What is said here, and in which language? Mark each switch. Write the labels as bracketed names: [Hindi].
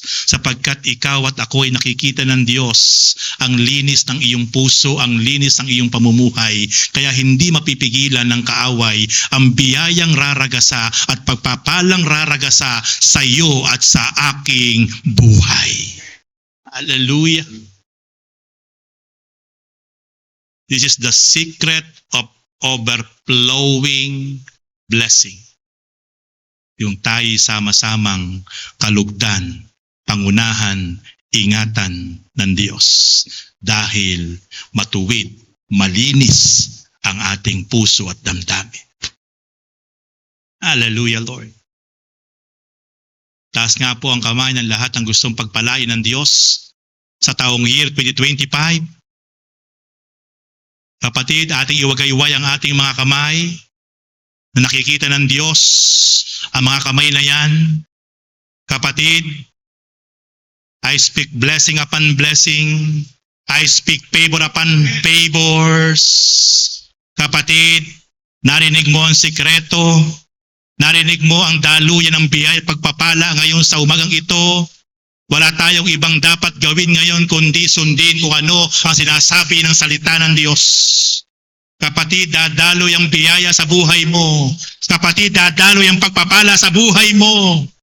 [Filipino] Sapagkat ikaw at ako ay nakikita ng Diyos ang linis ng iyong puso, ang linis ng iyong pamumuhay. Kaya hindi mapipigilan ng kaaway ang biyayang raragasa at pagpapalang raragasa sa iyo at sa aking buhay. Hallelujah. [English] This is the secret of overflowing blessing. [Filipino] Yung tayo sama-samang kalugdan, pangunahan, ingatan ng Diyos. Dahil matuwid, malinis ang ating puso at damdamin. Hallelujah, Lord. Taas nga po ang kamay ng lahat ng gustong pagpalain ng Diyos sa taong year 2025. Kapatid, ating iwagayway ang ating mga kamay na nakikita ng Diyos ang mga kamay na yan. [English] Kapatid, I speak blessing upon blessing. I speak favor upon favors. [Filipino] Kapatid, narinig mo ang sikreto. Narinig mo ang daluyan ng biyaya at pagpapala ngayon sa umagang ito. Wala tayong ibang dapat gawin ngayon kundi sundin kung ano ang sinasabi ng salita ng Diyos. Kapatid, dadaloy ang biyaya sa buhay mo. Kapatid, dadaloy ang pagpapala sa buhay mo.